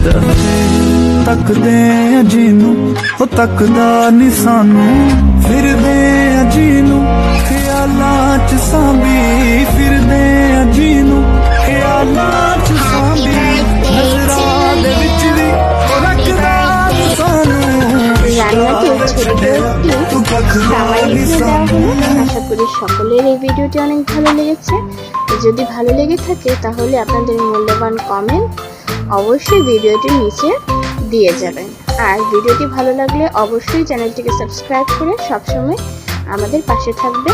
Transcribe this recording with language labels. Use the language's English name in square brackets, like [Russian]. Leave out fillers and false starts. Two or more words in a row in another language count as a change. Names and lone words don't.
[Punjabi] ਤਕਦੇ ਅਜੀਨੂੰ ਓ ਤਕਦਾ ਨੀ ਸਾਨੂੰ ਫਿਰਦੇ ਅਜੀਨੂੰ ਖ਼ਿਆਲਾਂ ਚ ਸਾਂਭੀ ਫਿਰਦੇ ਅਜੀਨੂੰ ਖ਼ਿਆਲਾਂ ਚ ਸਾਂਭੀ ਨਜ਼ਰਾਂ ਦੇ ਵਿਚ ਵੀ ਓ ਰੱਖਦਾ ਨੀ ਸਾਨੂੰ [Bangla] রান্নাতে ছোট্ট একটি সামান্য দেওয়া হলো। আশা করি সকলের এই ভিডিওটি অনেক ভালো লেগেছে। যদি ভালো লেগে থাকে তাহলে আপনাদের মূল্যবান কমেন্ট অবশ্যই ভিডিওটির নিচে দিয়ে যাবেন। আর ভিডিওটি ভালো লাগলে অবশ্যই চ্যানেলটিকে সাবস্ক্রাইব করে সবসময় আমাদের পাশে থাকবেন।